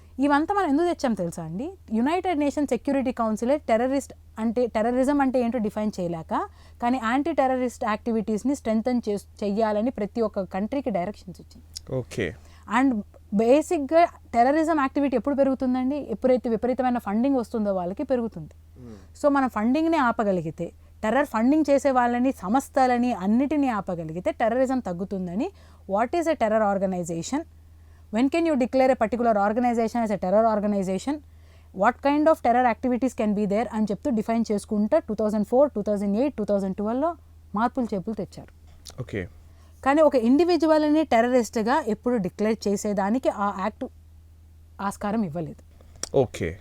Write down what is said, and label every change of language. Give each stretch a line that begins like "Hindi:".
Telugu: ఇవంతా మనం ఎందుకు తెచ్చాం తెలుసా అండి? యునైటెడ్ నేషన్స్ సెక్యూరిటీ కౌన్సిలే టెర్రరిజం అంటే ఏంటో డిఫైన్ చేయలేక, కానీ యాంటీ టెర్రరిస్ట్ యాక్టివిటీస్ని స్ట్రెంథన్ చెయ్యాలని ప్రతి ఒక్క కంట్రీకి డైరెక్షన్స్ వచ్చింది.
English: Okay.
Telugu: అండ్ బేసిక్గా టెర్రరిజం యాక్టివిటీ ఎప్పుడు పెరుగుతుందండి? ఎప్పుడైతే విపరీతమైన ఫండింగ్ వస్తుందో వాళ్ళకి పెరుగుతుంది. సో మనం ఫండింగ్ని ఆపగలిగితే, టెర్రర్ ఫండింగ్ చేసే వాళ్ళని, సంస్థలని అన్నిటినీ ఆపగలిగితే టెర్రరిజం తగ్గుతుందని.
English: What is a terror organization? When can you declare a particular organization as a terror organization? What kind of terror activities can be there
Telugu: అని చెప్తూ డిఫైన్ చేసుకుంటూ 2004, 2008, 2012లో మార్పులు చేపులు తెచ్చారు.
English: Okay.
Telugu: కానీ ఒక ఇండివిజువల్ని టెర్రరిస్ట్గా ఎప్పుడు డిక్లేర్ చేసేదానికి ఆ యాక్ట్ ఆస్కారం ఇవ్వలేదు.
English: Okay.